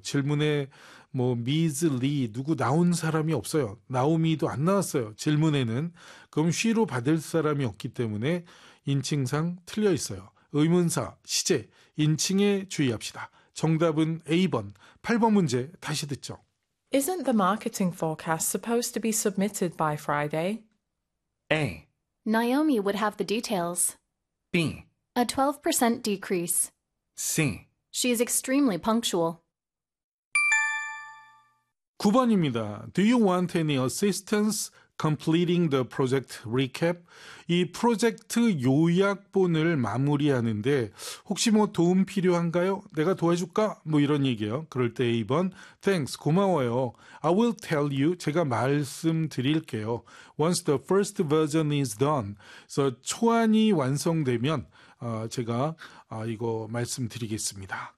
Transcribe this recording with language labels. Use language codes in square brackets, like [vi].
[ko] 질문에 뭐 미즈 리 누구 나온 사람이 없어요. 나오미도 안 나왔어요. 질문에는 그럼 쉬로 받을 사람이 없기 때문에 인칭상 틀려 있어요. 의문사 시제 인칭에 주의합시다. 정답은 A번 8번 문제 다시 듣죠. [en] Isn't the marketing forecast supposed to be submitted by Friday? A. Naomi would have the details. B. A 12% decrease. C. She is extremely punctual. [ko] 9번입니다. [en] Do you want any assistance completing the project recap? [ko] 이 프로젝트 요약본을 마무리하는데 혹시 뭐 도움 필요한가요? 내가 도와줄까? 뭐 이런 얘기요. 그럴 때 2번, Thanks, 고마워요. [en] I will tell you, [ko] 제가 말씀드릴게요. [en] Once the first version is done, [ko] 그래서 초안이 완성되면 제가 이거 말씀드리겠습니다.